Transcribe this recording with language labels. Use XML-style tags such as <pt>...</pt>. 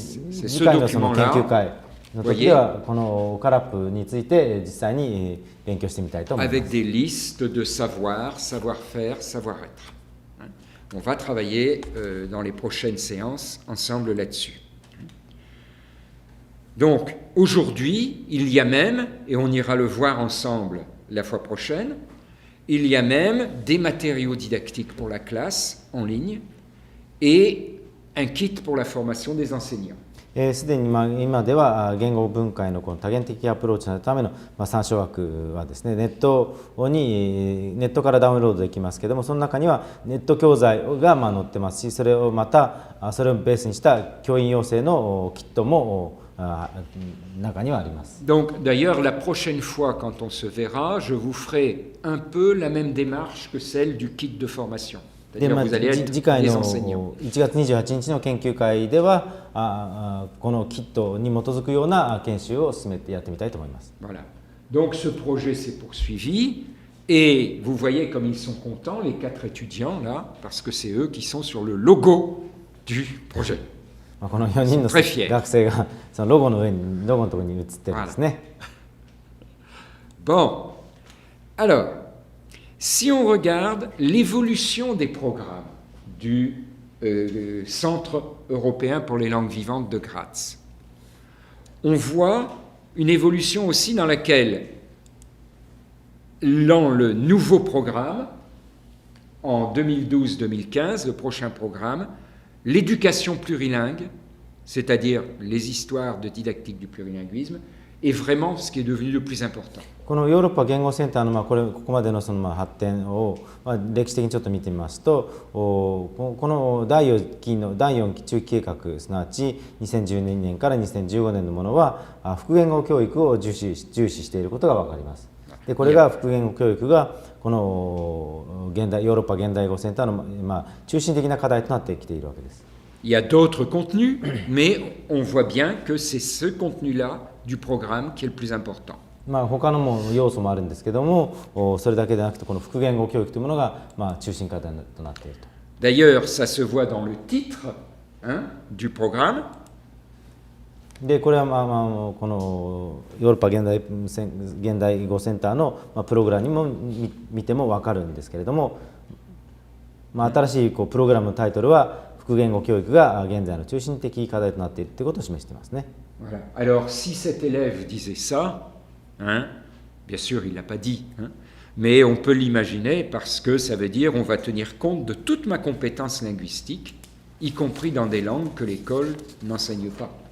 <ja>次回のその研究会の時ではこのカラップについて実際に勉強してみたいと思います。</ja> <fr>Avec des listes de savoir, savoir-faire, savoir-être. On va travailler dans les prochaines séances ensemble là-dessus. Donc, aujourd'hui, il y a même, et on ira le voir ensemble la fois prochaine, il y a même des matériaux didactiques pour la classe en ligne et un kit pour la formation des enseignants.</fr> <ja>すでに今では言語分解のこの多元的アプローチのための参照枠はですね、ネットからダウンロードできますけども、その中にはネット教材が載ってますし、それをまたそれをベースにした教員養成のキットも中にはあります。</ja> <fr>Donc d'ailleurs la prochaine fois quand on se verra, je vous ferai un peu la même démarche que celle du kit de formation.</fr> <ja>で次回の1月28日の研究会ではこのキットに基づくような研修を進めてやってみたいと思います。</ja> <fr>Voilà. Donc ce projet s'est poursuivi et vous voyez comme ils sont contents les 4 étudiants là parce que c'est eux qui sont sur le logo du projet.</fr> <ja>この4人の学生がそのロゴのところに写ってるんですね。</ja> <fr>Bon, alors. Si on regarde l'évolution des programmes du Centre européen pour les langues vivantes de Graz, on voit une évolution aussi dans laquelle, dans le nouveau programme, en 2012-2015, le prochain programme, l'éducation plurilingue, c'est-à-dire les histoires de didactique du plurilinguisme, est vraiment ce qui est devenu le plus important.</fr> <ja>このヨーロッパ言語センターのここまでのその発展を歴史的にちょっと見てみますと、この第4期中期計画、すなわち2012年から2015年のものは複言語教育を重視していることが分かります。でこれが複言語教育がこのヨーロッパ現代語センターの中心的な課題となってきているわけです。</ja> <fr>Il y a d'autres contenus, mais on voit bien que c'est ce contenu-là du programme qui est le plus important.</fr> <ja>他の要素もあるんですけども、それだけでなくてこの複言語教育というものが中心課題となっていると。</ja> <fr>D'ailleurs, ça se voit dans le titre du programme.</fr> <ja>でこれはこのヨーロッパ現代語センターのプログラムにも見ても分かるんですけれども、新しいプログラムのタイトルは複言語教育が現在の中心的課題となっているということを示していますね。</ja> <fr>Voilà. Alors, si cet élève disait ça, bien sûr, il ne l'a pas dit, mais on peut l'imaginer parce que ça veut dire on va tenir compte de toute ma compétence linguistique, y compris dans des langues que l'école n'enseigne pas.</fr>